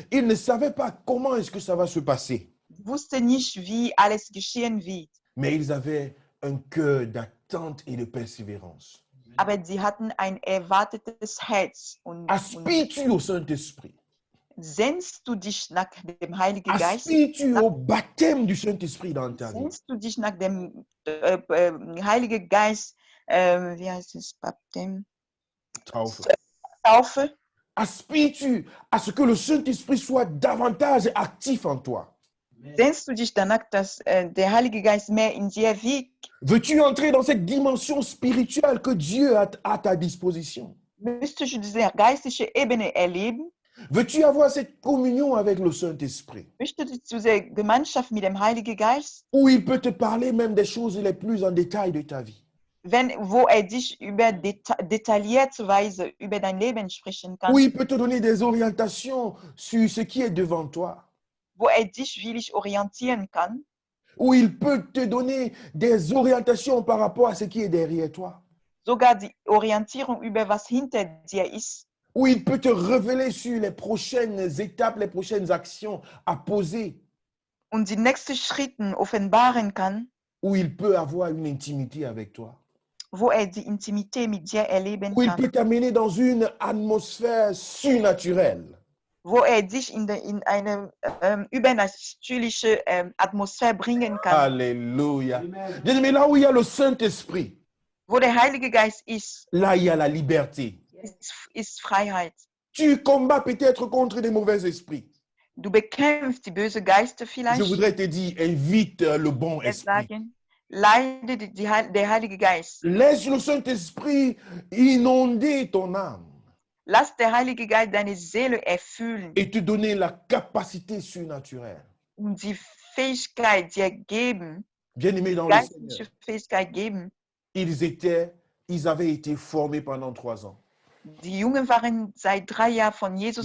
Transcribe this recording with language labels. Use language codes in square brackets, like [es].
[fr] Ils ne savaient pas comment est-ce que ça va se passer. [de] Sie wussten nicht, wie alles geschehen wird, [fr] Mais ils avaient un cœur d'attente et de persévérance. [de] aber sie hatten ein erwartetes Herz. Und [fr] Aspires-tu au Saint-Esprit? [de] sehnst du dich nach dem Heiligen Geist? [fr] Aspires-tu au baptême du Saint-Esprit dans ta vie? [de] Sehnst du dich nach dem Heiligen Geist, wie heißt es, Baptême? Taufe? [fr] Aspires-tu à ce que le Saint-Esprit soit davantage actif en toi? [de] Sehnst du dich danach, dass der Heilige Geist mehr in dir wirkt? [fr] Veux-tu entrer dans cette dimension spirituelle que Dieu a à ta disposition? [de] Möchtest du diese geistliche Ebene erleben? [fr] Veux-tu avoir cette communion avec le Saint-Esprit? [de] Möchtest du diese Gemeinschaft mit dem Heiligen Geist? [fr] Où il peut te parler même des choses les plus en détail de ta vie? [de] Wo dich über detaillierte Weise über dein Leben sprechen kann, [fr] Où il peut te donner des orientations sur ce qui est devant toi? [de] wo dich willig orientieren kann, [fr] Où il peut te donner des orientations par rapport à ce qui est derrière toi? [de] sogar die Orientierung über was hinter dir ist, [fr] Où il peut te révéler sur les prochaines étapes, les prochaines actions à poser? [de] und die nächsten Schritte offenbaren kann, [fr] Où il peut avoir une intimité avec toi? [de] wo die Intimität mit dir erleben [fr] Où il [de] kann, [fr] peut t'amener dans une atmosphère surnaturelle? [de] wo dich in eine übernatürliche Atmosphäre bringen kann, [fr] Alléluia. Bien-aimé, là où il y a le Saint-Esprit, [de] wo der Heilige Geist ist, [fr] là il y a la liberté. [de] ist Freiheit. [fr] Tu combats peut-être contre des mauvais esprits. [de] Du bekämpfst die bösen Geister [fr] Je [de] vielleicht. [fr] voudrais te dire, invite le bon [de] Wir [fr] esprit. [de] sagen, leide der Heilige Geist. [fr] Laisse le Saint-Esprit inonder ton âme [de] Lass der Heilige Geist deine Seele erfüllen [fr] et te donner la capacité surnaturelle. [de] und die Fähigkeit dir geben, [fr] Bien-aimé dans le Seigneur, [de] geistliche Fähigkeit geben. [fr] ils avaient été formés pendant 3 ans. [de] Die Jungen waren seit 3 Jahren von Jesus